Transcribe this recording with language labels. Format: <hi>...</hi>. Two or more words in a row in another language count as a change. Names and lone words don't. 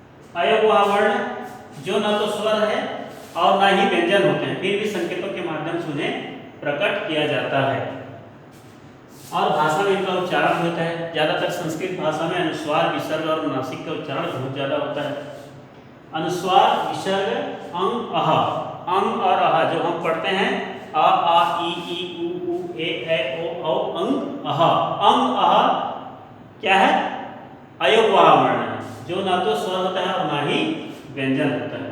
<hi>अयगुआ वर्ण जो न तो स्वर है और ना ही व्यंजन होते हैं, फिर भी संकेतों के माध्यम से उन्हें प्रकट किया जाता है और भाषा में इनका उच्चारण होता है। ज्यादातर संस्कृत भाषा में अनुस्वार, विसर्ग और अनुनासिक का उच्चारण बहुत ज्यादा होता है। अनुस्वार, विसर्ग, अंग, अह, अंग और अह जो हम पढ़ते हैं अ आ ई उ ए ओ अंग अह, अंग अह क्या है? अयगुआ वर्ण है जो ना तो स्वर होता है और ना ही व्यंजन होता है।</hi>